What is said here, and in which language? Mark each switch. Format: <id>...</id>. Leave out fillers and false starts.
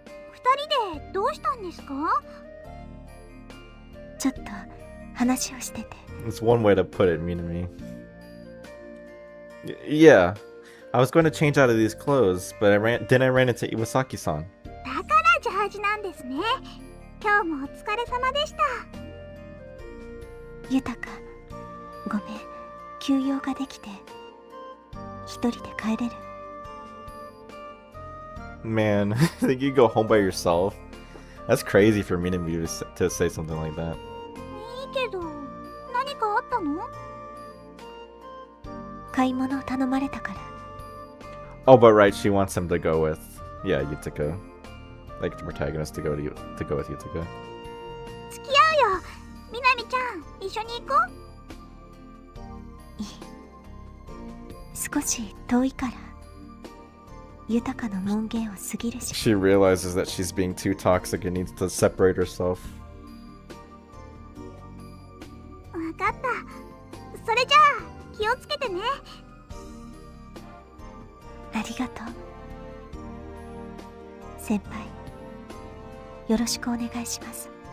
<ja>二人でどうしたんですか？ちょっと話をしてて。</ja> <en>That's one way to put it, Minami. Yeah. I was going to change out of these clothes, but I ran into Iwasaki-san.</en> <ja>だからジャージなんですね。今日もお疲れ様でした。豊ごめん、休養ができて一人で帰れる？</ja> <en>Man, I think you go home by yourself. That's crazy for Minami to say something like that.</en> <ja>いいけど、何かあったの？買い物を頼まれたから。</ja> <en>Oh, but right, she wants him to go with, yeah, Yutaka. Like the protagonist to go with Yutaka.</en> <ja>付き合うよ。みなみちゃん、一緒に行こう。いい。少し遠いから。豊の門限を過ぎるし。</ja> <en>She realizes that she's being too toxic and needs to separate herself.</en> <ja>わかった。それじゃあ、気をつけてね。ありがとう。先輩、よろしくお願いします。</ja>